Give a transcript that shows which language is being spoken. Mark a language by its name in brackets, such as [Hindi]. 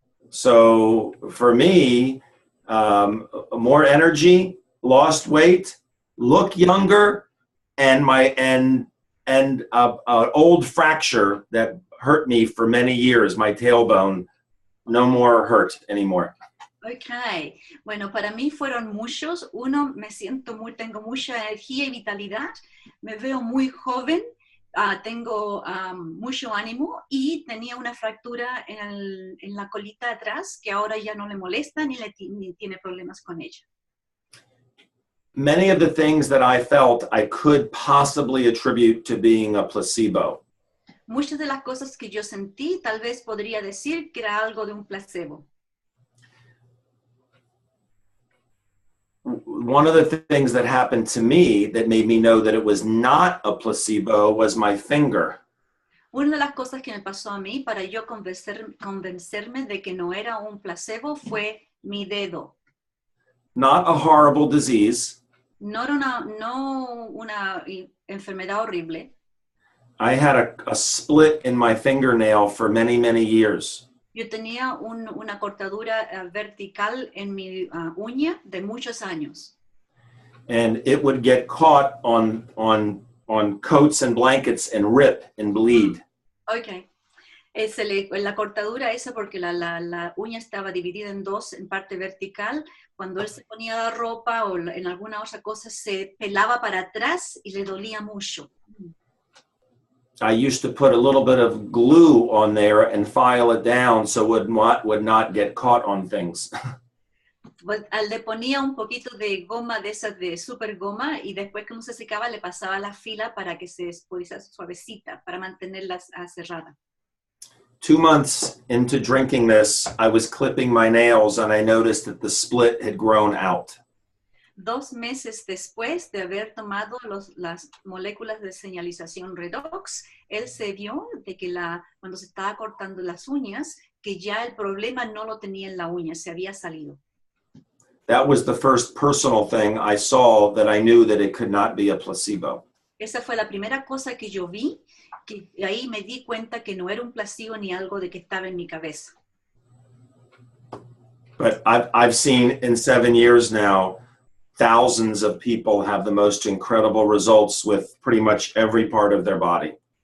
[English] So for me, more energy, lost weight, look younger, and an old fracture that hurt me for many years, my tailbone, no more hurt anymore. Okay. [Spanish] Bueno, para mí fueron muchos. Uno, tengo mucha energía y vitalidad. Me veo muy joven. Tengo mucho ánimo y tenía una fractura en la colita atrás que ahora ya no le molesta ni tiene problemas con ella. [English] Many of the things that I felt I could possibly attribute to being a placebo. [Spanish] Muchas de las cosas que yo sentí, tal vez podría decir que era algo de un placebo. [English] One of the things that happened to me that made me know that it was not a placebo was my finger. [Spanish] Una de las cosas que me pasó a mí para yo convencerme de que no era un placebo fue mi dedo. [English] Not a horrible disease. [Spanish] No una enfermedad horrible. [English] I had a split in my fingernail for many, many years. [Spanish] Yo tenía una cortadura vertical en mi uña de muchos años. [English] And it would get caught on coats and blankets and rip and bleed. Okay. [Spanish] La cortadura esa porque la uña estaba dividida en dos, en parte vertical. Cuando él se ponía la ropa o en alguna otra cosa se pelaba para atrás y le dolía mucho. [English] I used to put a little bit of glue on there and file it down so it would not get caught on things. [Spanish] Le ponía un poquito de goma de esas de super goma y después cuando se secaba le pasaba la fila para que se pudiera suavecita, para mantenerla cerrada. [English] 2 months into drinking this, I was clipping my nails and I noticed that the split had grown out. [Spanish] 2 meses después de haber tomado las moléculas de señalización redox, él se vio de que cuando se estaba cortando las uñas, que ya el problema no lo tenía en la uña, se había salido. [English] That was the first personal thing I saw that I knew that it could not be a placebo. [Spanish] Esa fue la primera cosa que yo vi, que ahí me di cuenta que no era un placebo ni algo de que estaba en mi cabeza. [English] But I've seen in 7 years now, thousands of people have the most incredible results with pretty much every part of their body.